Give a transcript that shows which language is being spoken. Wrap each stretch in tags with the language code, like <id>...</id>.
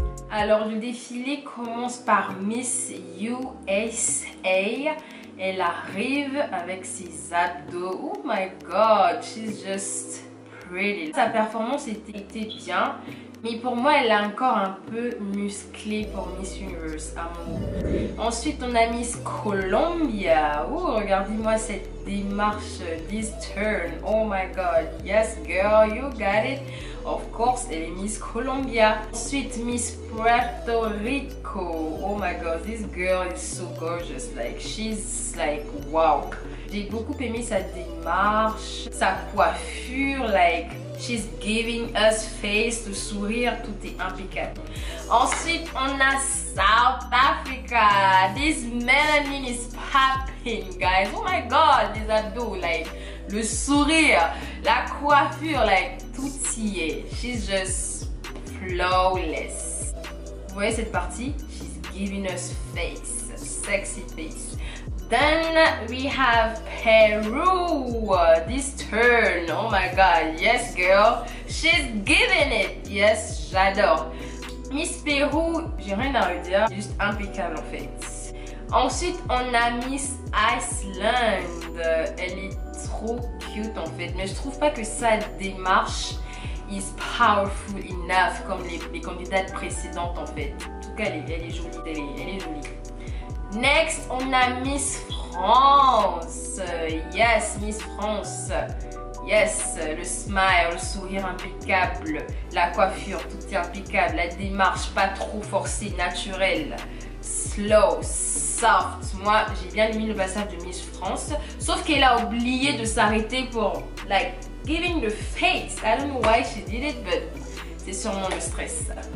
<fr>Alors, le défilé commence par Miss USA. Elle arrive avec ses abdos.</fr> <en>Oh my god, she's just pretty.</en> <fr>Sa performance était bien, mais pour moi, elle a encore un peu musclé pour Miss Universe à mon goût. Ensuite, on a Miss Colombia. Oh, regardez-moi cette démarche,</fr> <en>this turn. Oh my god, yes girl, you got it. Of course,</en> <fr>elle est Miss Colombia. Ensuite, Miss Puerto Rico.</fr> <en>Oh my god, this girl is so gorgeous. Like, she's like, wow.</en> <fr>J'ai beaucoup aimé sa démarche, sa coiffure,</fr> <en>like, she's giving us face,</en> <fr>le sourire, tout est impeccable. Ensuite, on a South Africa.</fr> <en>This melanin is popping, guys.</en> <fr>Oh my god, les abdos, like, le sourire, la coiffure, like, tout y est.</fr> <en>She's just flawless.</en> <fr>Vous voyez cette partie?</fr> <en>She's giving us face, sexy face. Then we have Peru. This turn, oh my god, yes girl, she's giving it.</en> <fr>Yes, j'adore. Miss Peru, j'ai rien à redire, juste impeccable en fait. Ensuite, on a Miss Iceland. Elle est trop cute en fait, mais je trouve pas que sa démarche</fr> <en>is powerful enough</en> <fr>comme les candidates précédentes en fait. En tout cas, elle est jolie, elle est jolie. Next, on a Miss France. Yes, Miss France. Yes, le smile, le sourire impeccable, la coiffure, tout est impeccable, la démarche pas trop forcée, naturelle,</fr> <en>slow, soft.</en> <fr>Moi, j'ai bien aimé le passage de Miss France, sauf qu'elle a oublié de s'arrêter pour, like,</fr> <en>giving the face. I don't know why she did it, but</en> <fr>c'est sûrement le stress.</fr>